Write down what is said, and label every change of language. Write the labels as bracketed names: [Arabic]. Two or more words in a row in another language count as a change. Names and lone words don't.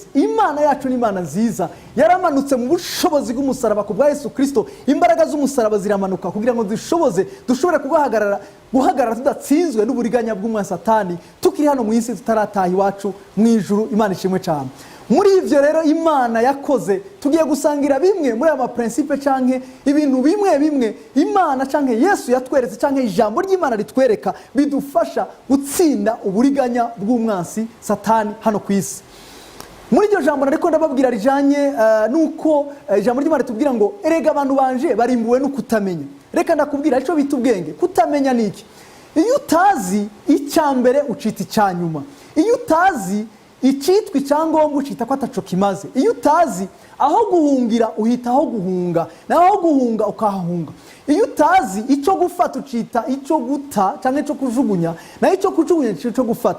[Rundi] Imana yacu ni Imana nziza, yaramanutse mu bushobozi bw'umusaraba ku bwa Yesu Kristo. Imbaraga z'umusaraba ziramanuka kugira ngo dushobore guhagarara tudatsinzwe n'uburiganya bw'umwa Satani, tukiri hano mu isi tutarataha iwacu mu ijuru. Imana ishimwe cyane. Muri ivyo rero Imana yakoze, tugiye gusangira bimwe muri aya principe canke ibintu bimwe Imana canke Yesu yatweretse canke ijambo ry'Imana ritwereka bidufasha gutsinda uburiganya bw'umwansi Satani hano ku isi. Muri iryo jambo nariko ndababwira rijanye nuko ijambo ry'Imana ritubwira ngo erega abantu banje barimbuwe no kutamenya. Reka ndakubwira ico bita ubwenge. Kutamenya niki? Iyo utazi icyambere ucita icyanyuma. Iyo utazi icyitwa icyangombwa ucita ko ataco kimaze. Iyo utazi aho guhungira uhita aho guhunga, naho guhunga ukahunga. Iyo utazi icyo gufata ucita icyo guta cyangwa icyo kujugunya, naho icyo kujugunya icyo gufata.